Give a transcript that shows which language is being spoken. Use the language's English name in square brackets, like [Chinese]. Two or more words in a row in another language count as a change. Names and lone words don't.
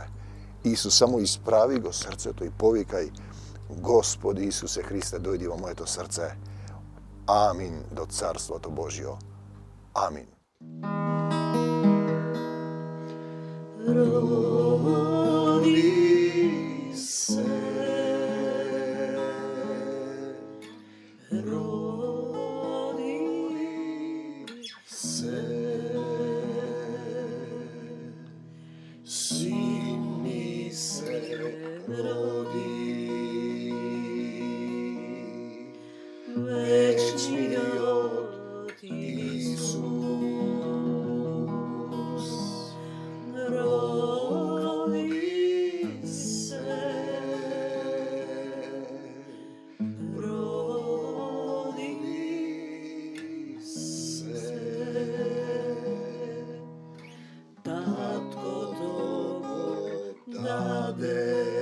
[Macedonian] Исус, само исправи го срцето и повикај: Господи Исусе Христе, дојди во моето срце. Амин до Царството Божјо. Амин. Роди се роди се, син ми се роди, вечни од Исус роди се, роди се, Татко Того даде,